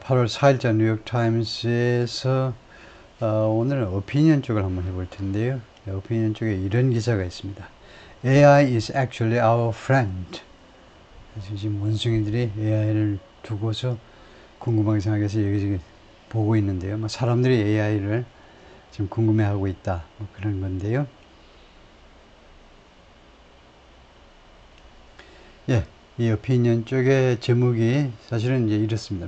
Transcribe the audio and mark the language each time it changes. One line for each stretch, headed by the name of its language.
Korean: 8월 4일자 뉴욕타임스에서 오늘은 오피니언 쪽을 한번 해볼 텐데요. 네, 오피니언 쪽에 이런 기사가 있습니다.
English: AI is actually our friend.
Korean: 그래서 지금 원숭이들이 AI를 두고서 궁금하게 생각해서 여기저기 보고 있는데요. 뭐 사람들이 AI를 지금 궁금해하고 있다. 뭐 그런 건데요. 예, 이 오피니언 쪽의 제목이 사실은 이제 이렇습니다.